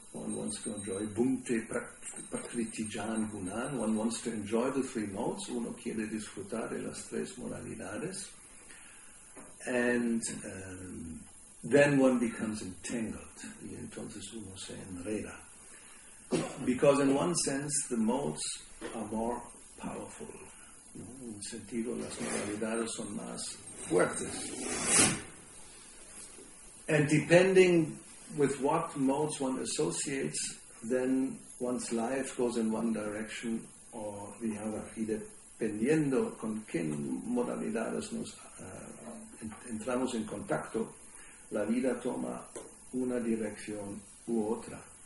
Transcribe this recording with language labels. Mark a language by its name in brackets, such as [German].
[English] One wants to enjoy [Sanskrit] bhunte prakritijan gunan. [English] One wants to enjoy the three modes. [Spanish] Uno quiere disfrutar de las tres modalidades. [English] And then one becomes entangled. [Spanish] Y entonces uno se enreda. [English] Because in one sense, the modes are more powerful. [Spanish] ¿No? En un sentido, las modalidades son más fuertes. [English] And depending with what modes one associates, then one's life goes in one direction or the other. [Spanish] Y dependiendo con qué modalidades nos entramos en contacto, la vida toma una dirección u otra.